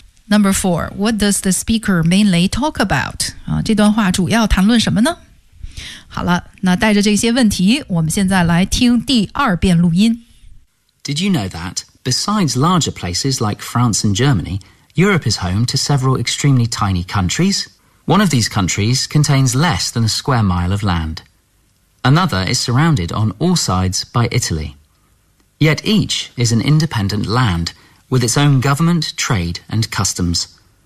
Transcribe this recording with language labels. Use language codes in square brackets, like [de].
[en] Number four, what does the speaker mainly talk about?、 [zh] 这段话主要谈论什么呢？好了，那带着这些问题，我们现在来听第二遍录音。 [en] Did you know that, besides larger places like France and Germany,Europe is home to several extremely tiny countries. One of these countries contains less than a square mile of land. Another is surrounded on all sides by Italy. Yet each is an independent land with its own government, trade, and customs.